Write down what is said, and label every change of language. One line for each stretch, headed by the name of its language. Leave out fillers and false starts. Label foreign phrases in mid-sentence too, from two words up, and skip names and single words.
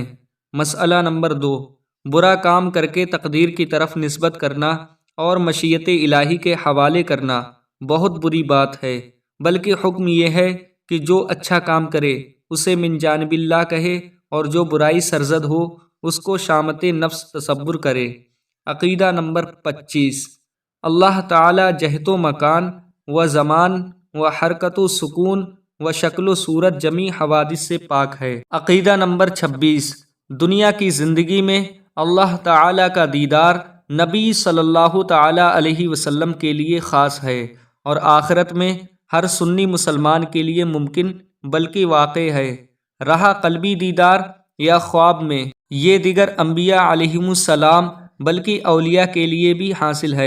Urdu: مسئلہ نمبر 2، برا کام کر کے تقدیر کی طرف نسبت کرنا اور مشیت الہی کے حوالے کرنا بہت بری بات ہے، بلکہ حکم یہ ہے کہ جو اچھا کام کرے اسے
Arabic: من جانب اللہ
Urdu: کہے، اور جو برائی سرزد ہو اس کو شامت نفس تصور کرے۔ عقیدہ نمبر 25، اللہ تعالی جہت و مکان و زمان و حرکت و سکون و شکل و صورت جمی حوادث سے پاک ہے۔ عقیدہ نمبر 26، دنیا کی زندگی میں اللہ تعالیٰ کا دیدار نبی
Arabic: صلی اللہ تعالیٰ علیہ وسلم
Urdu: کے لیے خاص ہے، اور آخرت میں ہر سنی مسلمان کے لیے ممکن بلکہ واقع ہے۔ رہا قلبی دیدار یا خواب میں، یہ دیگر انبیاء
Arabic: علیہم السلام
Urdu: بلکہ اولیاء کے لیے بھی حاصل ہے۔